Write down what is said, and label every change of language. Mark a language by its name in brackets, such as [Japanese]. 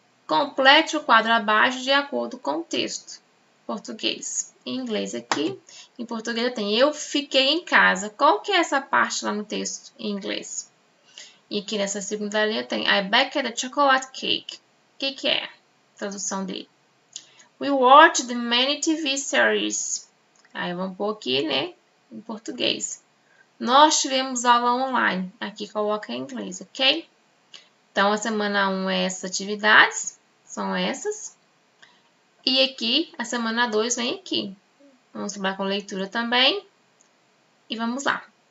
[Portuguese] Complete o quadro abaixo de acordo com o texto. Português. Em inglês aqui. Em português eu tenho eu fiquei em casa. Qual que é essa parte lá no texto em inglês? E aqui nessa segunda linha tem [English] I baked a chocolate cake. [Portuguese] O que é a tradução dele? [English] We watched many TV series. [Portuguese] Aí vamos pôr aqui, né? Em português. Nós tivemos aula online. Aqui coloca em inglês, ok? Então, a semana 1 é essas atividades. São essas. E aqui, a semana 2 vem aqui. Vamos trabalhar com leitura também. E vamos lá.